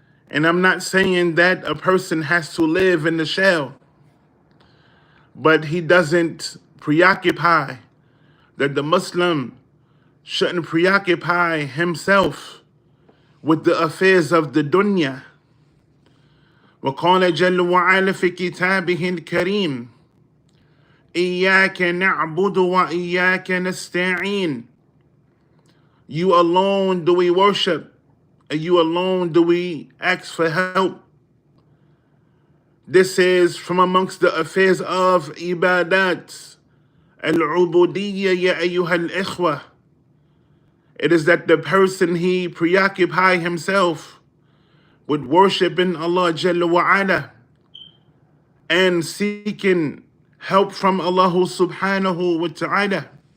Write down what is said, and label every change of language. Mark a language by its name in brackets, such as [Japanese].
[English] And I'm not saying that a person has to live in the shell, but he doesn't preoccupy, that the Muslim shouldn't preoccupy himself with the affairs of the dunya. [Arabic] وقال جل وعلا في كتابه الكريم إياك نعبد وإياك نستعين. [English] You alone do we worship, and you alone do we ask for help. This is from amongst the affairs of ibadat. [Arabic] Al-ubudiyya ya ayyuha al-ikhwa. [English] It is that the person, he preoccupy himself with worshiping Allah Jalla wa Ala and seeking help from Allah subhanahu wa ta'ala.